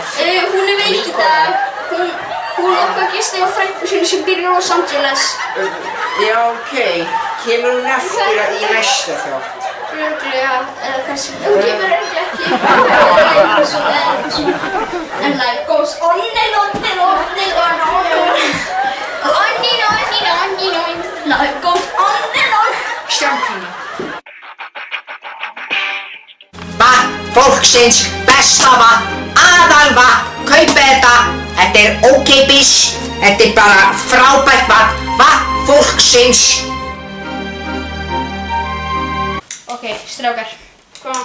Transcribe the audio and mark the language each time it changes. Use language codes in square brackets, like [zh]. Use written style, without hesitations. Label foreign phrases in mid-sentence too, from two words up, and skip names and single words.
[is] Hún er veik í dag. Hún okkar gisti á frænku sinni sem býr í Los Angeles. Já, ok. Kemur hún aftur í næsta þátt? Örugglega, eða kannski. Hún kemur örugglega ekki. [en] En life goes on and on and on and on and on. On and on and on and on. Life goes on and on. [is] Stjánkina. Vatn fólksins, besta vatn, aðalvatn, kaupið þetta. Þetta er ókeypis, þetta er bara frábært vatn, vatn fólksins. Ok, strákar. Hvað?